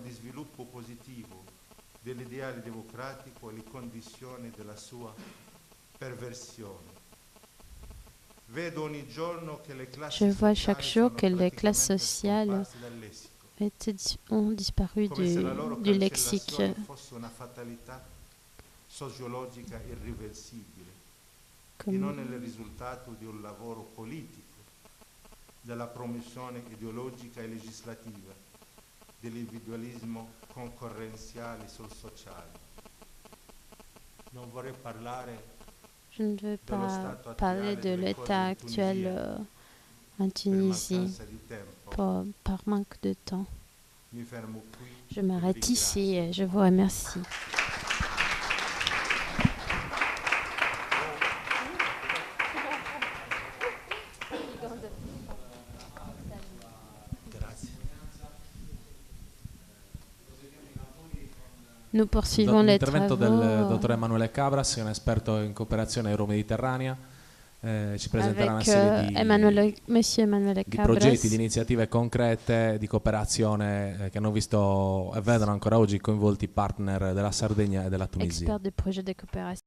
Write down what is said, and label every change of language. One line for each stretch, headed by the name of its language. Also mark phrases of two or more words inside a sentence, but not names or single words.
French: Je vois chaque jour que les classes sociales ont disparu du lexique.
Italian: E non è il risultato di un lavoro politico, della promozione ideologica e legislativa, dell'individualismo concorrenziale sul sociale. Non vorrei parlare.
French: Je ne veux pas parler de l'état actuel en Tunisie par manque de temps. Je m'arrête ici et je vous remercie. Nous poursuivons les
Italian: L'intervento
French: travaux
Italian: del dottor Emanuele Cabras, che è un esperto in cooperazione euro-mediterranea, ci presenterà una serie di progetti, di iniziative concrete di cooperazione che hanno visto e vedono ancora oggi coinvolti partner della Sardegna e della Tunisia.